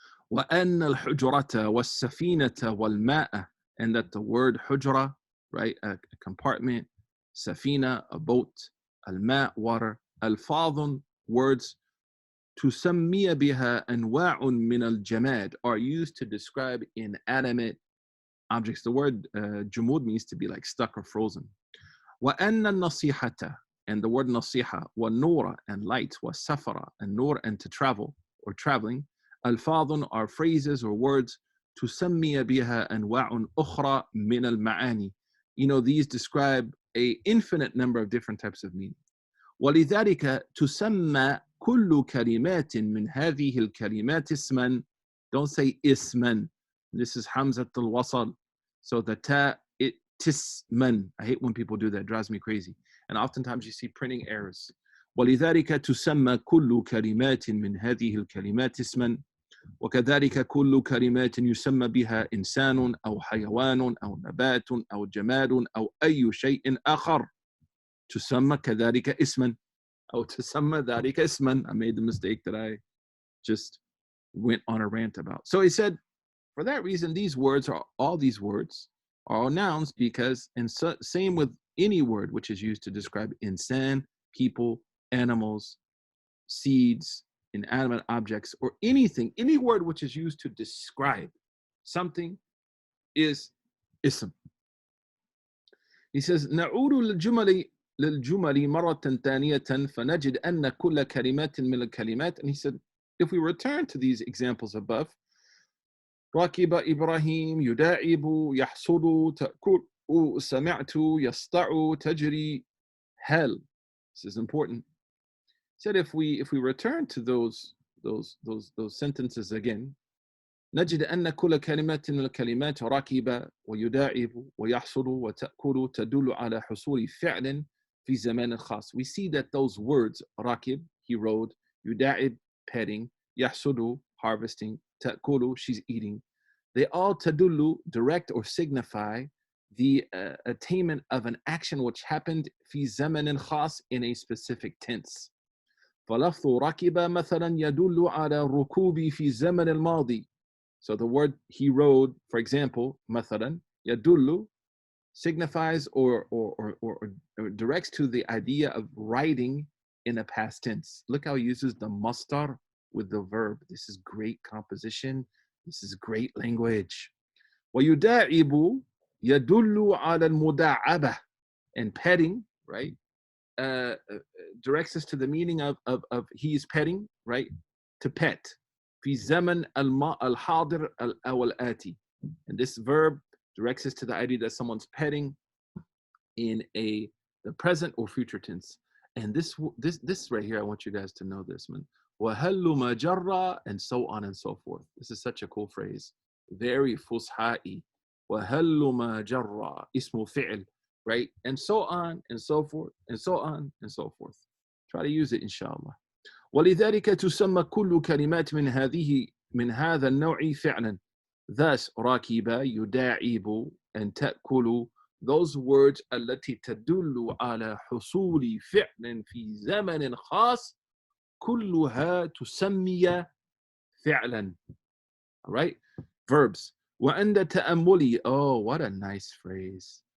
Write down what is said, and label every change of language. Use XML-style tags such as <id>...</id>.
<ar>وأن الحجرة والسفينة والماء,</ar> <en>and that the word حجرة, right, a compartment, سفينة, a boat, الماء, water, ألفاظ, words,</en> <ar>تسمي بها أنواع من الجماد,</ar> <en>are used to describe inanimate objects. The word جمود means to be like stuck or frozen.</en> <ar>وأن النصيحة,</ar> <en>and the word نصيحة, والنور, and light, والسفر, and nur, and to travel or traveling. ألفاظ are phrases or words.</en> <ar>تسمي بها أنواع أخرى من المعاني.</ar> <en>These describe a infinite number of different types of meaning.</en> <ar>ولذلك تسمى كل كلمات من هذه الكلمات اسما.</ar> <en>Don't say اسما. This is حمزة الوصل. So the ta, it tisman. I hate when people do that. It drives me crazy. And oftentimes you see printing errors.</en> <ar>ولذلك تسمى كل كلمات من هذه الكلمات اسما. وكذلك كل كلمات يسمى بها إنسان أو حيوان أو نبات أو جماد أو أي شيء آخر تسمى كذلك اسما أو تسمى ذلك اسما.</ar> <en>I made the mistake that I just went on a rant about. So he said, for that reason, all these words are nouns, because, and same with any word which is used to describe insan, people, animals, seeds, inanimate objects, or anything, any word which is used to describe something is ism. He says,</en> <ar>نعود للجمل مرة ثانية فنجد أن كل كلمات من الكلمات.</ar> <en>And he said, if we return to these examples above,</en> <ar>ركب إبراهيم يداعب يحصد تأكل سمعت يسطع تجري هل.</ar> <en>This is important. Said if we return to those sentences again,</en> <ar>نجد أن كل كلمة من الكلمات ركب ويداعب ويحصد وتأكل تدل على حصول فعل في زمان خاص.</ar> <en>We see that those words ركب, he rode, يداعب, petting, يحصد, harvesting, تأكل, she's eating, they all تدل, direct or signify the attainment of an action which happened</en> <ar>في زمن خاص</ar> <en>in a specific tense.</en> <ar>فلفظ ركب مثلا يدل على الركوب في الزمن الماضي.</ar> <en>So the word he rode, for example,</en> <ar>مثلا يدل</ar> <en>signifies or directs to the idea of riding in a past tense. Look how he uses the mastar with the verb. This is great composition. This is great language.</en> <ar>ويداعب يدل على المداعبة,</ar> <en>and petting, right, directs us to the meaning of he is petting, right, to pet.</en> <ar>في زمن الحاضر أو الآتي.</ar> <en>And this verb directs us to the idea that someone's petting in the present or future tense. And this right here, I want you guys to know this, man.</en> <ar>وهل ما جرى,</ar> <en>and so on and so forth. This is such a cool phrase. Very فصحائي.</en> <ar>وهل ما جرى اسم فعل, right?</ar> <en>And so on and so forth, and so on and so forth. Try to use it, inshallah.</en> <ar>ولذلك تسمى كل كلمات من هذا النوع فعلا. Thus, راكب, يداعب, and تأكل,</ar> <en>those words</en> <ar>التي تدل على حصول فعل في زمن خاص كلها تسمي فعلا.</ar> <en>All right? Verbs.</en> <ar>وعند تأملي,</ar> <en>oh, what a nice phrase.</en>